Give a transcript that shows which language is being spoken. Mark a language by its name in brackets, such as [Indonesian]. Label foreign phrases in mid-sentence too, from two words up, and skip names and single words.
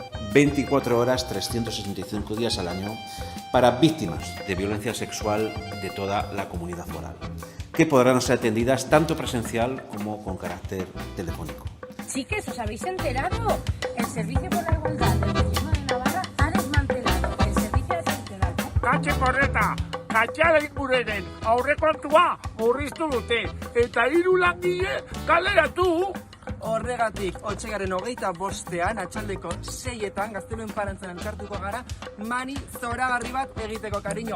[Spanish] 24 horas, 365 días al año para víctimas de violencia sexual de toda la comunidad foral, que podrán ser atendidas tanto presencial como con carácter telefónico. Chiques, ¿os habéis enterado? El Servicio por la Igualdad del Gobierno de Navarra ha desmantelado el servicio de sanidad. [Basque] Katxe korreta! Katxaren gurenen aurrekontua murriztu dute eta 3 langile kaleratu. Horregatik, otsailaren 25ean atxaldeko 6etan Gazteluen parantzan elkartuko gara mani zoragarri bat egiteko, kariño.